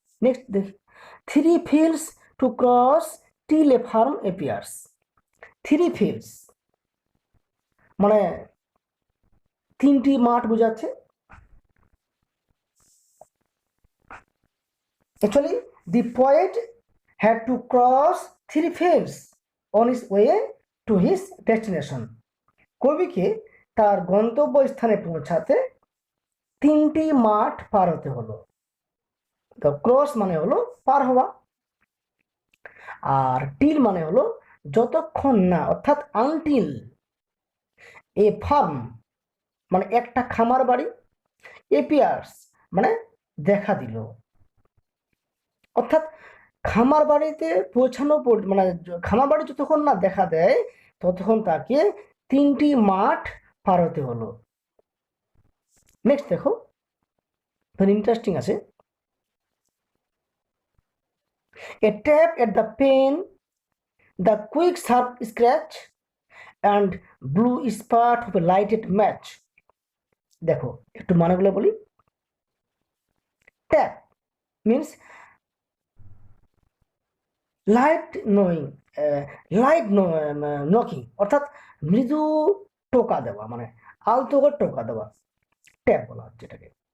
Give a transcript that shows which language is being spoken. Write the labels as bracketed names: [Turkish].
[English] Next দেখি, 3 fields to cross till a farm appears. [Bangla] 3 fields মানে 3টি মাঠ বোঝাচ্ছে। [English] Actually, the poet had to cross 3 fields on his way to his destination. [Bangla] কবিকে তার গন্তব্যস্থানে পৌঁছাতে 3টি মাঠ পার হতে হলো। তো ক্রস মানে হলো পার হওয়া, আর টিল মানে হলো যতক্ষণ না, অর্থাৎ আনটিল। এ ফার্ম মানে একটা খামার বাড়ি, এপিয়ার্স মানে দেখা দিল, অর্থাৎ খামার বাড়িতে পৌঁছানো মানে খামার বাড়ি যতক্ষণ না দেখা দেয় ততক্ষণ তাকে 3টি মাঠ পার হতে হলো। নেক্সট দেখো, ভেরি ইন্টারেস্টিং আছে। [English] A tap at the pane, the quick sharp scratch and blue spark of a lighted match. [Bangla] দেখো একটু মানেগুলো বলি। Tap means light knowing, light knocking, অর্থাৎ মৃদু টোকা দেওয়া, মানে আলতো করে টোকা দেওয়া, ট্যাপ বলা হচ্ছে এটাকে।